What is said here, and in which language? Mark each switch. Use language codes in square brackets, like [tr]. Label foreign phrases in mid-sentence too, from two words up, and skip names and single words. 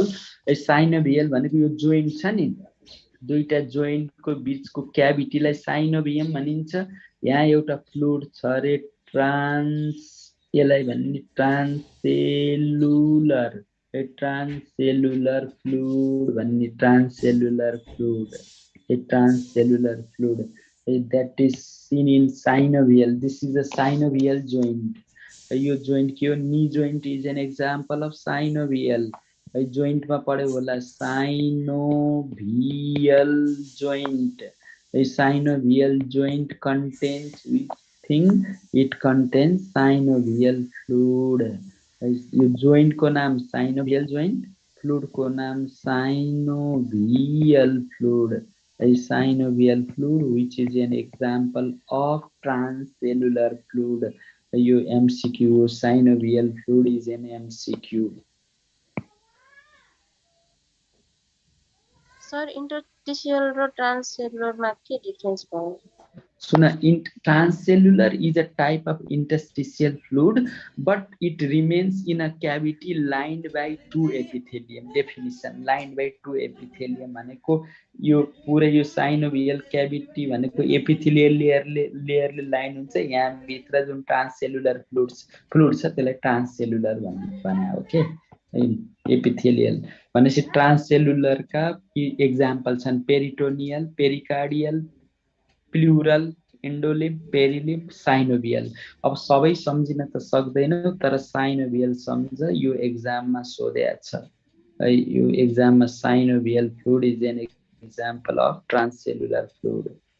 [ne] साइनोभियल भनेको यो जोइन्ट छ नि, दुईटा जोइन्टको बीचको क्याभिटीलाई साइनोभियम भनिन्छ। यहाँ एउटा फ्लुइड छ रे यसलाई भन्ने [en] transcellular fluid [ne] भन्ने। [en] transcellular fluid that is seen in synovial. This is a synovial joint. [ne] यो जोइन्ट के हो? [en] knee joint is an example of synovial. [ne] जोइन्टमा पढ्यो होला [en] synovial joint. synovial joint contains with thing, it contains synovial fluid. [ne] यो joint को नाम [en] synovial joint, [ne] fluid को नाम [en] synovial fluid. A synovial fluid, which is an example of transcellular fluid. यो MCQ, synovial fluid is an MCQ. [ne] Sir, interstitial र transcellular मा के difference भयो? [en] So now, transcellular is a type of interstitial fluid, but it remains in a cavity lined by two epithelium. Definition: lined by two epithelium [ne] भनेको यो पुरै यो [en] synovial cavity [ne] भनेको [en] epithelial layer [ne] ले line हुन्छ. यहाँ भित्र जुन [en] transcellular fluid [ne] छ त्यसलाई transcellular भने ओके. epithelial भनेपछि transcellular का example छन् [en] peritoneal, pericardial, pleural, endolymph, perilymph, synovial. [ne] अब सबै सम्झिन त सक्दैनौ तर साइनोभियल सम्झ, यो एक्जाममा सोधेको छ. [en] यो एक्जाममा synovial fluid is an example of transcellular fluid.